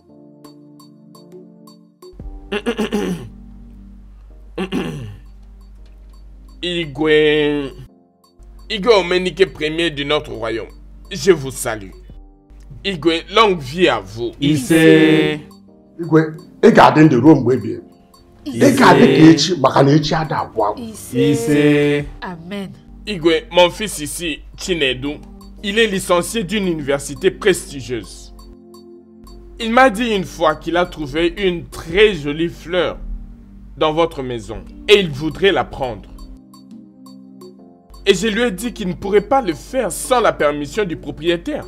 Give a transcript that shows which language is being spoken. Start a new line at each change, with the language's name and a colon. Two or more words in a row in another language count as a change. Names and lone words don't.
French: Igwe Omenike Ier de notre royaume, je vous salue. Igwe, longue vie à vous.
Igbo: Issei. Igwe, ị ga-adị ndị ruo mgbe ebighị ebi. Ị ga-adị ka echi maka na echi ada agwụ agwụ. Ise. Amen.
French: Igwe, mon fils ici, Chinedu, il est licencié d'une université prestigieuse. Il m'a dit une fois qu'il a trouvé une très jolie fleur dans votre maison et il voudrait la prendre. Et je lui ai dit qu'il ne pourrait pas le faire sans la permission du propriétaire.